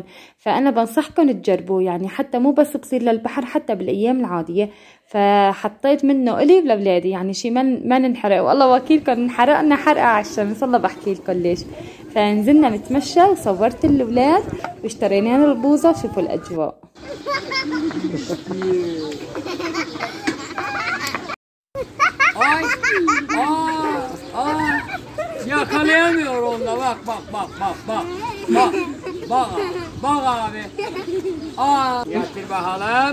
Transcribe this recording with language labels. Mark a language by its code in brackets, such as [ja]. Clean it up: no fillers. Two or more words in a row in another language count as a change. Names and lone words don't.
[ar] فانا بنصحكم تجربوه يعني، حتى مو بس بصير للبحر حتى بالايام العاديه. فحطيت منه الي لاولادي يعني شي ما ننحرق، والله وكيلكم انحرقنا حرقه على الشمس. والله بحكي لكم ليش. فنزلنا نتمشى وصورت الاولاد واشترينا لنا البوظه. شوفوا الاجواء. [tr] Yakalayamıyor onunla, bak bak bak bak bak bak bak bak abi. Getir bakalım.